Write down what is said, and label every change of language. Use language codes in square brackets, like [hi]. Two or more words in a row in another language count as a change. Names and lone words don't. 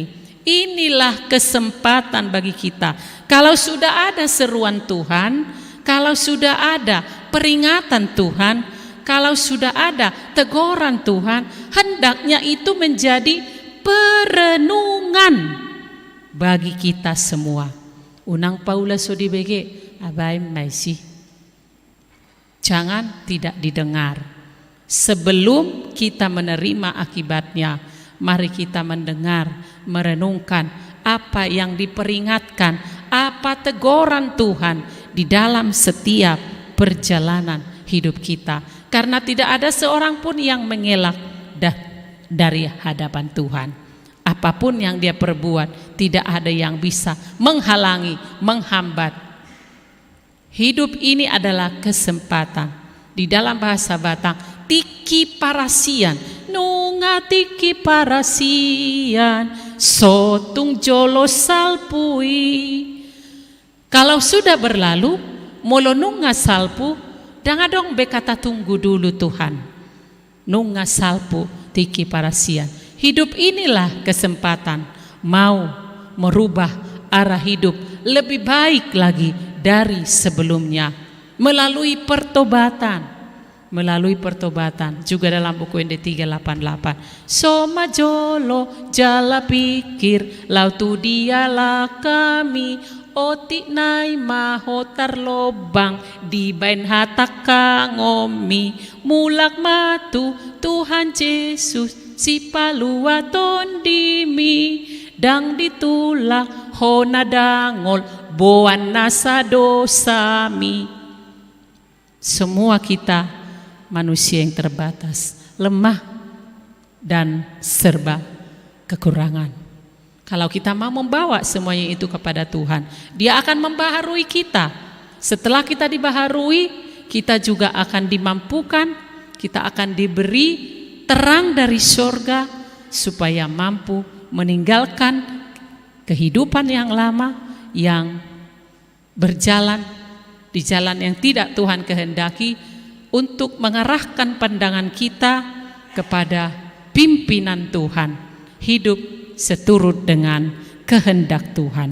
[id] Inilah kesempatan bagi kita. Kalau sudah ada seruan Tuhan, kalau sudah ada peringatan Tuhan, kalau sudah ada teguran Tuhan, hendaknya itu menjadi perenungan bagi kita semua. [bbc] Unang Paula so dibege, abai maisi. [id] Jangan tidak didengar. Sebelum kita menerima akibatnya, mari kita mendengar, merenungkan apa yang diperingatkan, apa teguran Tuhan di dalam setiap perjalanan hidup kita. Karena tidak ada seorang pun yang mengelak dari hadapan Tuhan. Apapun yang dia perbuat, tidak ada yang bisa menghalangi, menghambat. Hidup ini adalah kesempatan. Di dalam bahasa Batak, [bbc] tiki parasian, nunga tiki parasian, sotung jolo salpui. [id] Kalau sudah berlalu, [bbc] molo nunga salpu, [id] jangan dong bekata tunggu dulu Tuhan. [bbc] Nunga salpu tiki parasian. [id] Hidup inilah kesempatan mau merubah arah hidup lebih baik lagi dari sebelumnya melalui pertobatan. Juga dalam buku ND 388, [bbc] soma jolo jala pikir lautu dialah kami, otik nai mahotar lobang di bain hataka ngomi, mulak matu Tuhan Yesus si palua tondimi, dang ditulak hona dangol boan nasa dosami. [id] Semua kita manusia yang terbatas, lemah dan serba kekurangan. Kalau kita mau membawa semuanya itu kepada Tuhan, Dia akan membaharui kita. Setelah kita dibaharui, kita juga akan dimampukan, kita akan diberi terang dari sorga supaya mampu meninggalkan kehidupan yang lama yang berjalan di jalan yang tidak Tuhan kehendaki, untuk mengarahkan pandangan kita kepada pimpinan Tuhan, hidup seturut dengan kehendak Tuhan.